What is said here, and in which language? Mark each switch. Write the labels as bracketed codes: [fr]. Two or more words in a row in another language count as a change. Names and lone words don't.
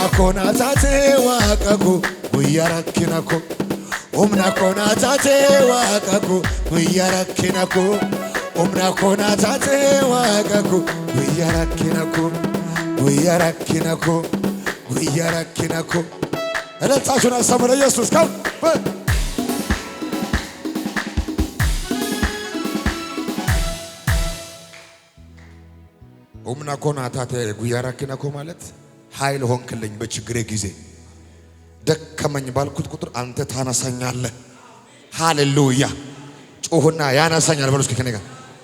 [om] koo naa taatee Waaqa koo guyyaa rakkina koo humna koo naa taatee Waaqa koo guyyaa rakkina koo humna koo naa taatee Waaqa koo guyyaa rakkina koo guyyaa rakkina koo guyyaa rakkina koo elaltaashun asamana Yesuus kam humna koo naa taatee guyyaa rakkina koo [am] ማለት ኃይል ሆንክልኝ በችግሬ ጊዜ ደከመኝ ባልኩት ቁጥር አንተ ታነሳኛለህ ሃሌሉያ ጮህና ያነሳኛል በሉ እስኪ ከኔ ጋር